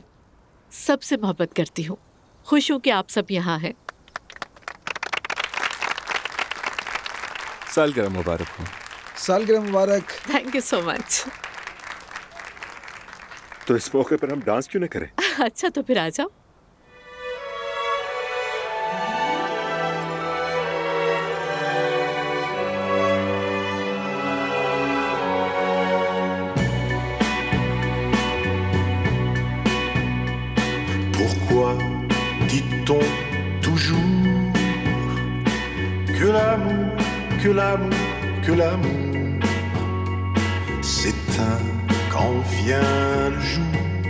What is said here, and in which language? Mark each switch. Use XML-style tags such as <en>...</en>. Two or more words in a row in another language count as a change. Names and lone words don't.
<hi>सबसे मोहब्बत करती हूँ, खुश हूँ कि आप सब यहाँ हैं। सालगिरह मुबारक हो। सालगिरह मुबारक।</hi> <en>Thank you so much.</en> <hi>तो इस मौके पर हम डांस क्यों न करें? अच्छा तो फिर आ जाओ।</hi> <fr>Pourquoi dit-on toujours que l'amour, que l'amour, que l'amour s'éteint quand vient le jour?</fr>